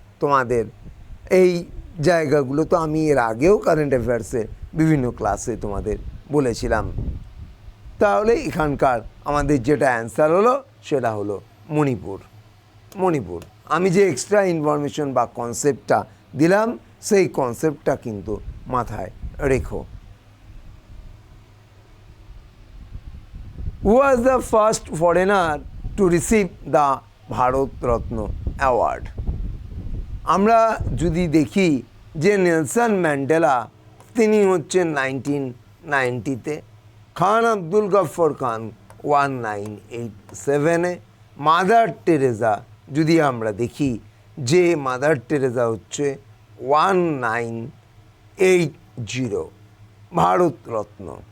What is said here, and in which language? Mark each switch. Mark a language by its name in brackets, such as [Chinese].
[Bangla] তোমাদের এই জায়গাগুলো তো আমি এর আগেও কারেন্ট অ্যাফেয়ার্সে বিভিন্ন ক্লাসে তোমাদের বলেছিলাম। তাহলে এখানকার আমাদের যেটা অ্যান্সার হলো সেটা হলো মণিপুর। মণিপুর, আমি যে এক্সট্রা ইনফরমেশন বা কনসেপ্টটা দিলাম, সেই কনসেপ্টটা কিন্তু মাথায় রেখো। [English] Who was the first foreigner to receive the Bharat Ratna award? [Bangla] আমরা যদি দেখি যে নেলসন ম্যান্ডেলা, তিনি হচ্ছেন 1990-তে, খান আব্দুল গফর খান 1987-এ, মাদার টেরেসা যদি আমরা দেখি যে মাদার টেরেসা হচ্ছে 1980 ভারত রত্ন।